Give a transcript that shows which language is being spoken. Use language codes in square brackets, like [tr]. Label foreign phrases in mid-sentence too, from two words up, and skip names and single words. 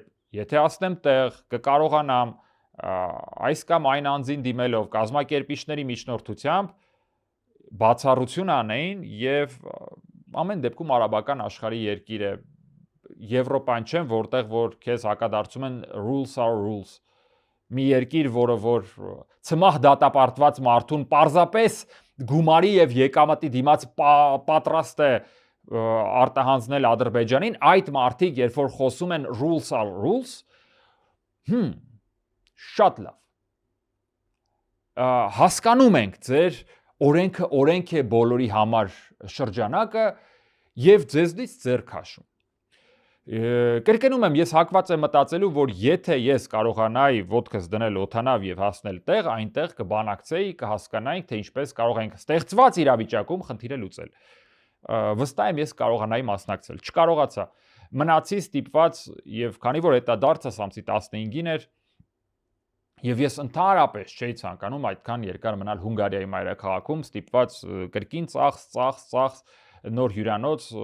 [hy] եթե ասնեմ տեղ, կկարողանամ այս կամ այն անձին դիմելով կազմակերպիչների միջնորդությամբ բացառություն անեին եւ ամեն դեպքում արաբական աշխարհի երկիր է, Եվրոպան չեմ, որտեղ որ քեզ հակադարձում են [en] rules are rules։ [hy] Մի երկիր, որը որ ցմահ դատապարտված մարդուն պարզապես գումարի եւ եկամտի դիմաց պատրաստ է արտահանձնել Ադրբեջանին, այդ մարդիկ, երբ որ խոսում են [en] rules are rules, [hy] շատ լավ։ Հասկանում ենք ձեր օրենքը օրենք է բոլորի համար շրջանակը եւ ձեզնից ձեր քաշում։ Կրկնում եմ, ես հակված եմ մտածելու, որ եթե ես կարողանայի ոտքս դնել օդանավ եւ հասնել տեղ, այնտեղ կբանակցեի, կհասկանայինք, թե ինչպես կարող ենք ստեղծված իրավիճակում խնդիրը լուծել։ Վստահ եմ, ես կարողանայի մասնակցել։ Չկարողացա։ Մնացի ստիպված եւ քանի որ դա դարձած ամսի 15-ին էր, եւ ես ընդհանրապես չէի ցանկանում այդքան երկար մնալ Հունգարիայի մայրաքաղաքում, ստիպված կրկին ծախս նոր հյուրանոց